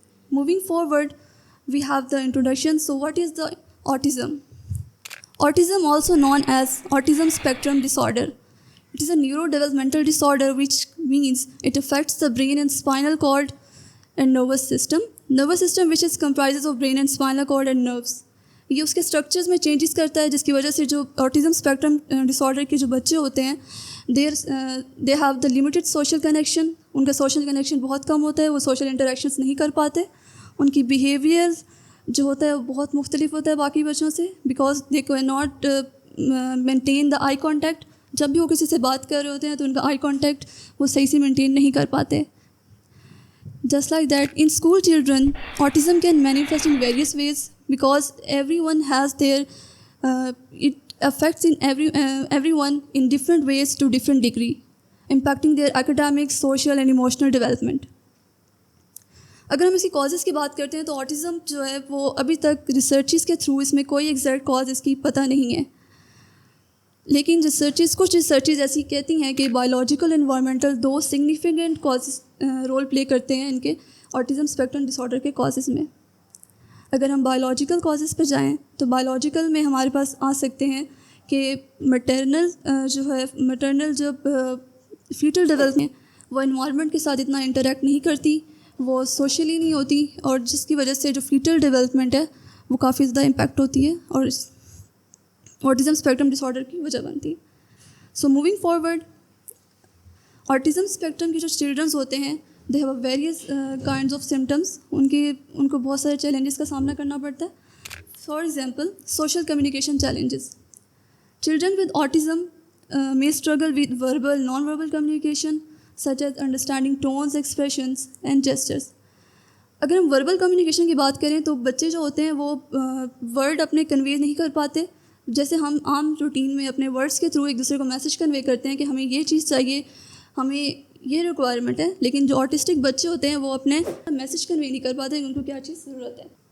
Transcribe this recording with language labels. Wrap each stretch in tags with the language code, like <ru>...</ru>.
<en>Moving forward, we have the introduction. So what is the autism? Autism, also known as autism spectrum disorder. It is a neurodevelopmental disorder, which means it affects the brain and spinal cord and nervous system. Nervous system which is comprises of brain and spinal cord and nerves.</en> <ur>یہ اس کے structures میں changes کرتا ہے جس کی وجہ سے جو آٹزم اسپیکٹرم ڈس آرڈر کے جو بچے ہوتے ہیں</ur> <en>They have the limited social connection.</en> <ur>ان کا سوشل کنیکشن بہت کم ہوتا ہے, وہ سوشل انٹریکشنس نہیں کر پاتے. ان کی بیہیویئر جو ہوتا ہے وہ بہت مختلف ہوتا ہے باقی بچوں سے,</ur> <en>Because they can not maintain the eye contact.</en> <ur>جب بھی وہ کسی سے بات کر رہے ہوتے ہیں تو ان کا آئی کانٹیکٹ وہ صحیح سے مینٹین نہیں کر پاتے.</ur> <en>Just like that, in school children, autism can manifest in various ways because everyone has it affects in everyone in different ways to different degree, impacting their academic, social and emotional development.</en> <ur>اگر ہم اس کی causes کی بات کرتے ہیں تو autism جو ہے وہ ابھی تک ریسرچز کے تھرو اس میں کوئی ایگزیکٹ کاز اس کی پتہ نہیں ہے, لیکن کچھ ریسرچز ایسی کہتی ہیں کہ بایولوجیکل انوائرمنٹل دو سگنیفیکنٹ کازز رول پلے کرتے ہیں ان کے آٹزم اسپیکٹرم ڈس آرڈر کے کازز میں. اگر ہم بایولوجیکل کازز پہ جائیں تو بایولوجیکل میں ہمارے پاس آ سکتے ہیں کہ مٹرنل جب فیٹل ڈیولپمنٹ وہ انوائرمنٹ کے ساتھ اتنا انٹریکٹ نہیں کرتی, وہ سوشلی نہیں ہوتی, اور جس کی وجہ سے جو فیٹل ڈیولپمنٹ ہے وہ کافی زیادہ امپیکٹ ہوتی ہے اور آٹزم اسپیکٹرم ڈس آرڈر کی وجہ بنتی.</ur> <en>so moving forward, autism spectrum</en> <ur>کے جو چلڈرنس ہوتے ہیں</ur> <en>They have various kinds of symptoms.</en> <ur>ان کو بہت سارے چیلنجز کا سامنا کرنا پڑتا ہے.</ur> <en>For example, social communication challenges. Children with autism may struggle with verbal, non-verbal communication such as understanding tones, expressions and gestures.</en> <ur>اگر ہم وربل کمیونیکیشن کی بات کریں تو بچے جو ہوتے ہیں وہ ورڈ اپنے کنوے نہیں کر پاتے. جیسے ہم عام روٹین میں اپنے ورڈس کے تھرو ایک دوسرے کو میسج کنوے کرتے ہیں کہ ہمیں یہ چیز چاہیے, ہمیں یہ ریکوائرمنٹ ہے, لیکن جو آٹسٹک بچے ہوتے ہیں وہ اپنے میسج کنوے نہیں کر پاتے کہ ان کو کیا چیز ضرورت ہے.</ur>